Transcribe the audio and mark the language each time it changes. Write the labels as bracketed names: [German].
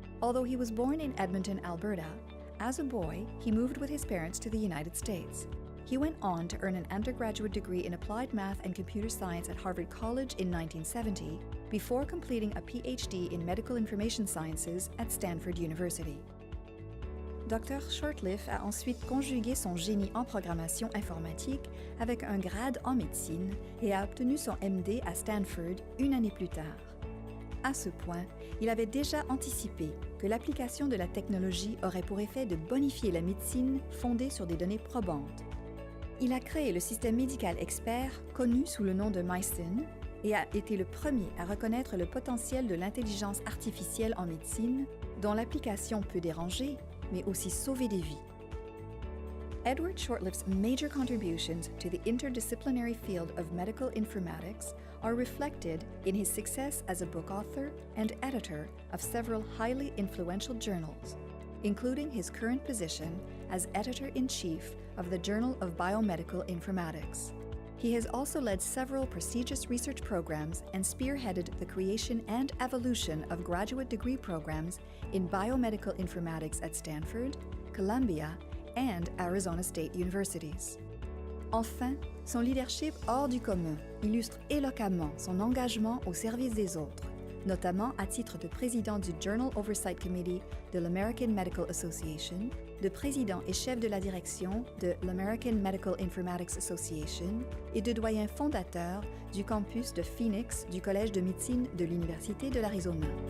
[English] Although he was born in Edmonton, Alberta, as a boy, he moved with his parents to the United States. He went on to earn an undergraduate degree in applied math and computer science at Harvard College in 1970, before completing a PhD in medical information sciences at Stanford University. Dr. [French] Shortliffe a ensuite conjugué son génie en programmation informatique avec un grade en médecine et a obtenu son MD à Stanford une année plus tard. À ce point, il avait déjà anticipé que l'application de la technologie aurait pour effet de bonifier la médecine fondée sur des données probantes. Il a créé le système médical expert connu sous le nom de MySyn et a été le premier à reconnaître le potentiel de l'intelligence artificielle en médecine, dont l'application peut déranger, mais aussi sauver des vies. [English] Edward Shortliffe's major contributions to the interdisciplinary field of medical informatics are reflected in his success as a book author and editor of several highly influential journals, including his current position as editor-in-chief of the Journal of Biomedical Informatics. He has also led several prestigious research programs and spearheaded the creation and evolution of graduate degree programs in biomedical informatics at Stanford, Columbia, and Arizona State Universities. [French] Enfin, son leadership hors du commun illustre éloquemment son engagement au service des autres, notamment à titre de président du Journal Oversight Committee de l'American Medical Association, de président et chef de la direction de l'American Medical Informatics Association et de doyen fondateur du campus de Phoenix du Collège de médecine de l'Université de l'Arizona.